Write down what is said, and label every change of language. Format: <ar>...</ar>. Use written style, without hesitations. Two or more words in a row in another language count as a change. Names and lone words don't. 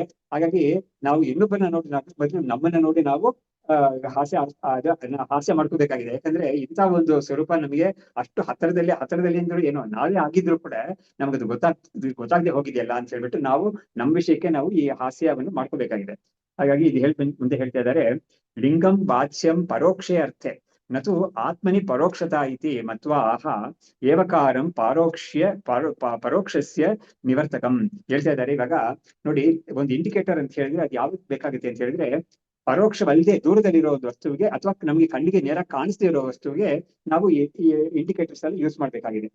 <kn>ಹಾಗಾಗಿ ನಾವು ಇನ್ನೊಬ್ಬರನ್ನ ನೋಡಿ ಬದಲು ನಮ್ಮನ್ನ ನೋಡಿ ನಾವು ಹಾಸ್ಯ ಮಾಡ್ಕೋಬೇಕಾಗಿದೆ. ಯಾಕಂದ್ರೆ ಇಂಥ ಒಂದು ಸ್ವರೂಪ ನಮಗೆ ಅಷ್ಟು ಹತ್ತಿರದಲ್ಲಿ ಅಂದ್ರೆ ಏನೋ ನಾವೇ ಆಗಿದ್ರು ಕೂಡ ನಮ್ಗದು ಗೊತ್ತಾಗದೆ ಹೋಗಿದೆಯಲ್ಲ ಅಂತ ಹೇಳ್ಬಿಟ್ಟು ನಾವು ನಮ್ಮ ವಿಷಯಕ್ಕೆ ನಾವು ಈ ಹಾಸ್ಯವನ್ನು ಮಾಡ್ಕೋಬೇಕಾಗಿದೆ. ಹಾಗಾಗಿ ಇದು ಮುಂದೆ ಹೇಳ್ತಾ ಇದ್ದಾರೆ,</kn> <sa>ಲಿಂಗಂ ವಾಚ್ಯಂ ಪರೋಕ್ಷೇ ಅರ್ಥೆ ನತು ಆತ್ಮನಿ ಪರೋಕ್ಷತಾ ಇತಿ ಮತ್ವಾ ಆಹ ಏವಕಾರಂ ಪರೋಕ್ಷಸ್ಯ ನಿವರ್ತಕಂ</sa> <kn>ಹೇಳ್ತಾ ಇದ್ದಾರೆ. ಇವಾಗ ನೋಡಿ, ಒಂದು ಇಂಡಿಕೇಟರ್ ಅಂತ ಹೇಳಿದ್ರೆ ಅದು ಯಾವ್ದು ಬೇಕಾಗುತ್ತೆ ಅಂತ ಹೇಳಿದ್ರೆ ಪರೋಕ್ಷವಲ್ಲದೆ ದೂರದಲ್ಲಿರೋ ವಸ್ತುವಿಗೆ ಅಥವಾ ನಮಗೆ ಕಣ್ಣಿಗೆ ನೇರ ಕಾಣಿಸದೇ ಇರೋ ವಸ್ತುವಿಗೆ ನಾವು ಇಂಡಿಕೇಟರ್ಸ್ ಅಲ್ಲಿ ಯೂಸ್ ಮಾಡ್ಬೇಕಾಗಿದೆ.</kn>